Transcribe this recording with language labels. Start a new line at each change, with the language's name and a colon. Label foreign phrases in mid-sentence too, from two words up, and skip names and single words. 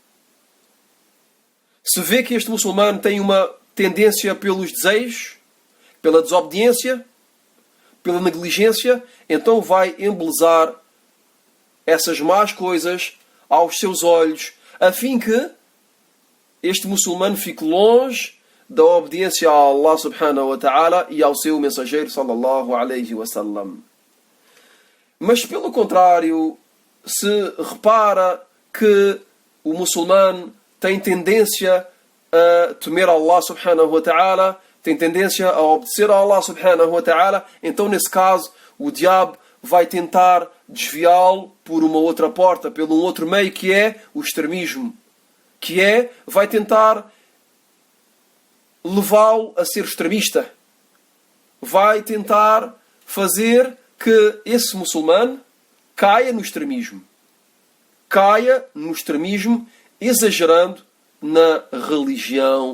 Portuguese: Se vê que este muçulmano tem uma tendência pelos desejos, pela desobediência, pela negligência, então vai embelezar essas más coisas aos seus olhos, a fim que este muçulmano fique longe da obediência a Allah
Arabic: سبحانه وتعالى
Portuguese: e ao seu mensageiro
Arabic: صلى الله عليه وسلم.
Portuguese: Mas pelo contrário, se repara que o muçulmano tem tendência a temer Allah
Arabic: سبحانه وتعالى,
Portuguese: tem tendência a obedecer a Allah
Arabic: سبحانه وتعالى,
Portuguese: então nesse caso o diabo vai tentar desviá-lo por uma outra porta, pelo um outro meio, que é o extremismo, vai tentar levá-lo a ser extremista, vai tentar fazer que esse muçulmano caia no extremismo, exagerando na religião.